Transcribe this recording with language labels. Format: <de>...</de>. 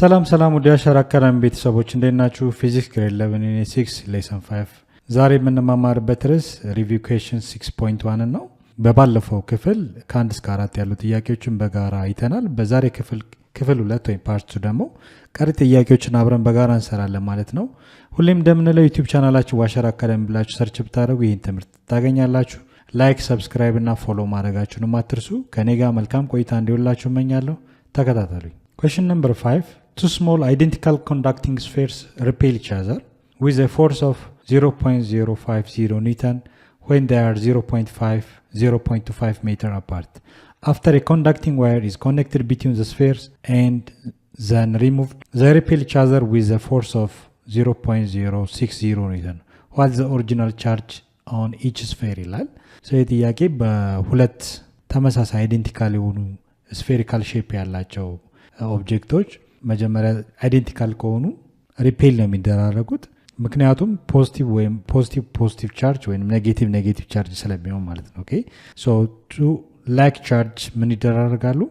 <am>ሰላም ወደ አሻራ አካዳሚ ቤተሰቦች እንዴት ናችሁ? ፊዚክስ ግሬድ 11 ዩኒት 6 ሌሰን 5 ዛሬ የምንማማርበት ርዕስ ሪቪው ኩዌስችን 6.1 ነው። በባለፈው ክፍል ከ1 እስከ 4 ያሉ ጥያቄዎችን በጋራ አይተናል። በዛሬ ክፍል 2 ወይም ፓርት 2 ደግሞ ቀሪ ጥያቄዎችን አብረን በጋራ እንሰራለን ማለት ነው። ሁሌም እንደምንለው ዩቲዩብ ቻናላችን አሻራ አካዳሚ ብላችሁ ሰርች ብታደርጉ ይህን ትምህርት ታገኛላችሁ። ላይክ ሰብስክራይብ እና ፎሎ ማድረጋችሁንም አትርሱ። ከኔ ጋር መልካም ቆይታ እንዲሆንላችሁ እመኛለሁ። ተከታተሉኝ።</am> <en>Question number 5. Two small identical conducting spheres repel each other with a force of 0.050 Newton when they are 0.25 meter apart. After a conducting wire is connected between the spheres and then removed, they repel each other with a force of 0.060 Newton. What is the original charge on each sphere</en> <am>ይላል። ይህ ጥያቄ በሁለት ተመሳሳይ አይዴንቲካል የሆኑ ስፌሪካል ሼፕ ያላቸው ኦብጀክቶች መጀመሪያ አይዴንቲካል ከሆኑ ሪፔል ነው የሚደራረጉት። ምክንያቱም ፖዚቲቭ ቻርጅ ወይም ኔጌቲቭ ቻርጅ ስለሚሆን ማለት ነው።</am> <en>ኦኬ ሶ ቱ ላይክ ቻርጅ</en> <am>ምን ይደራረጋሉ?</am>